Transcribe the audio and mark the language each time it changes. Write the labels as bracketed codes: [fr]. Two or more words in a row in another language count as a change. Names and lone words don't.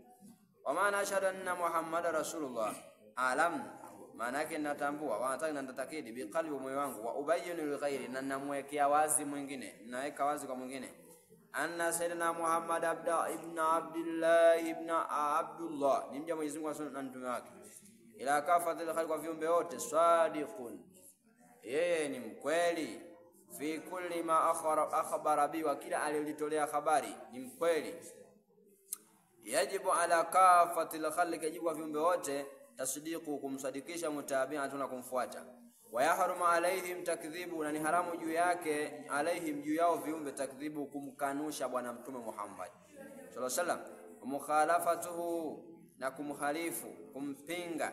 [sw] Wa maana [ar] أشهد أن محمدا رسول الله, [sw] alam, maana yake natambua, wa nataka natatakidi biqalbi, moyo wangu, [ar] وأبين لغيري, [sw] na namwekea wazi mwingine, naweka wazi kwa mwingine, [ar] أن سيدنا محمد بن عبد الله, [sw] ni mja Mwenyezi Mungu na mtume wake, [ar] إلى كافة الخلق, [sw] kwa viumbe wote, sadiqun, yeye ni mkweli, [ar] في كل ما أخبر به, [sw] wa kila aliyotolea habari ni mkweli. [ar] يجب على كافة الخلق، يجب [sw] kwa viumbe wote, [ar] tasdiqu, kumsadikisha, mutabi'atun, na kumfuata. ويحرم عليهم التكذيب, [sw] na ni haramu juu yake, alaihim, juu yao viumbe, takdhibu, kumkanusha bwana mtume Muhammad [ar] صلى الله عليه وسلم, [sw] mukhalafatuhu, na kumkhalifu, kumpinga.